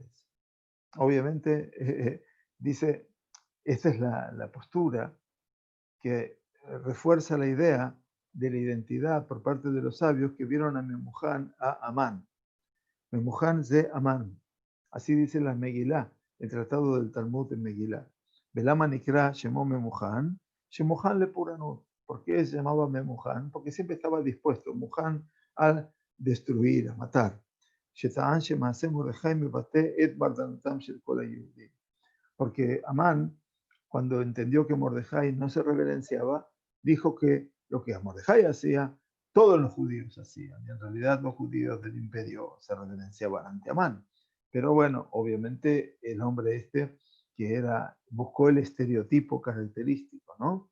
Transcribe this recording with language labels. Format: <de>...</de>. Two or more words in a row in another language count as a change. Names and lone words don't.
<es>Obviamente, dice, esta es la postura que refuerza la idea de la identidad por parte de los sabios que vieron a Memuján a Amán. Memuján de Amán. Así dice la Megilá, el tratado del Talmud de Megilá.</es> <he>ולמה נקרא שמו ממוכן שמוכן לפורענות.</he> <es>¿Por qué se llamaba Memuhan? Porque siempre estaba dispuesto, Muhan, a destruir, a matar.</es> <he>שטען שמעשה מרדכי מבטא את ברדנתם של כל היהודים.</he> <es>Porque Amán, cuando entendió que Mordejai no se reverenciaba, dijo que lo que Mordejai hacía, todos los judíos hacían. Y en realidad los judíos del imperio se reverenciaban ante Amán. Pero bueno, obviamente el hombre este, que buscó el estereotipo característico, ¿no?</es>